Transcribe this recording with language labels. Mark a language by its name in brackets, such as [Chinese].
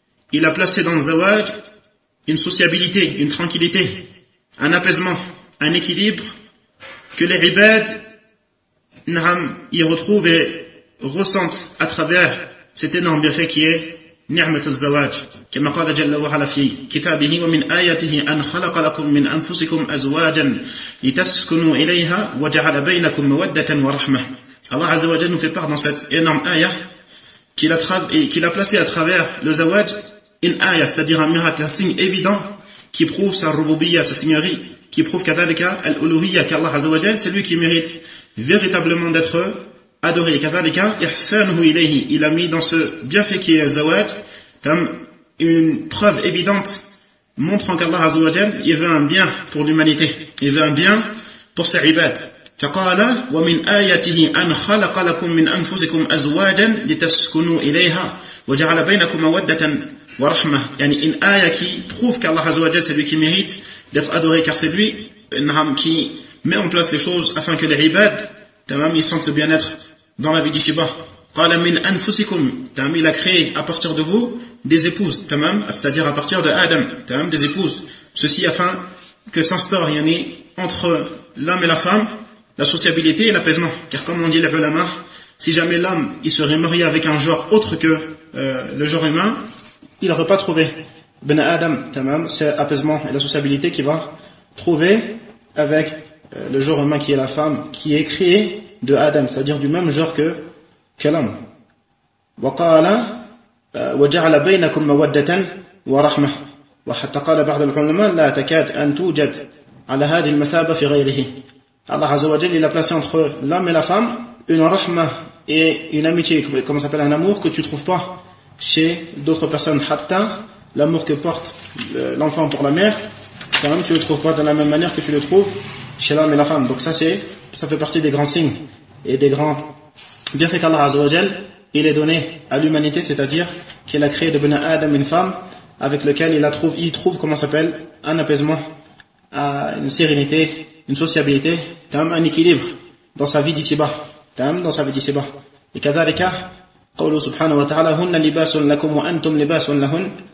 [French] Il a placé dans le zawaj une sociabilité, une tranquillité, un apaisement, un équilibre que les ibad y retrouvent et ressentent à travers cet énorme bienfait qui est ni'mat al-zawaj. [Arabic] Comme قال جل وعلا في كتابه ومن آياته أن خلق لكم من أنفسكم أزواجا لتسكنوا إليها وجعل بينكم مودة ورحمة. [French] Allah Azza wa Jalla nous fait part dans cette énorme ayah qu'il a placé à travers le zawaj une ayah, c'est-à-dire un miracle, un signe évident qui prouve sa rububiyya, sa seigneurie, qui prouve كذلك al-uluhiyya, qu'Allah Azza wa Jalla c'est lui qui mérite véritablement d'être adoré. [Arabic] كذلك إحسانه إليه, [French] il a mis dans ce bienfait qui est le zawaj une preuve évidente montrant qu'Allah Azza wa Jalla il veut un bien pour l'humanité, il veut un bien pour ses ibad. [Arabic] فقال ومن آياته أن خلق لكم من أنفسكم أزواجا لتسكنوا إليها وجعل بينكم مودة ورحمة. يعني إن آية [French] qui prouve qu'Allah Azza wa Jalla c'est lui qui mérite d'être adoré, car c'est lui qui met en place les choses afin que les ibad ils sentent le bien-être dans la vie d'ici-bas. [Arabic] قال من أنفسكم, [French] il a créé à partir de vous des épouses, c'est-à-dire à partir de Adam, des épouses, ceci afin que s'instaure yani entre l'homme et la femme la sociabilité et l'apaisement. Car comme on dit les ulama, si jamais l'homme il serait marié avec un genre autre que le genre humain, il n'aurait pas trouvé ben Adam, c'est l'apaisement et la sociabilité qu'il va trouver avec le genre humain qui est la femme, qui est créée de Adam, c'est-à-dire du même genre que l'homme. [Arabic] وقال وجعل بينكم مودة ورحمة وحتى قال بعض العلماء لا تكاد أن توجد على هذه المثابة في غيره. [French] Allah Azza wa Jalla il a placé entre l'homme et la femme une rahma et une amitié, comment s'appelle, un amour que tu trouves pas chez d'autres personnes. Hatta l'amour que porte l'enfant pour la mère, quand même tu le trouves pas de la même manière que tu le trouves chez l'homme et la femme. Donc ça fait partie des grands signes et des grands bienfaits qu'Allah Azza wa Jalla il est donné à l'humanité, c'est-à-dire qu'il a créé de Ben Adam une femme avec laquelle il trouve, comment s'appelle, un apaisement, une sérénité, une sociabilité, un équilibre dans sa vie d'ici-bas. Dans sa vie d'ici-bas. [Arabic] Et كذلك, قوله سبحانه وتعالى هن لباس لكم وأنتم لباس لهن.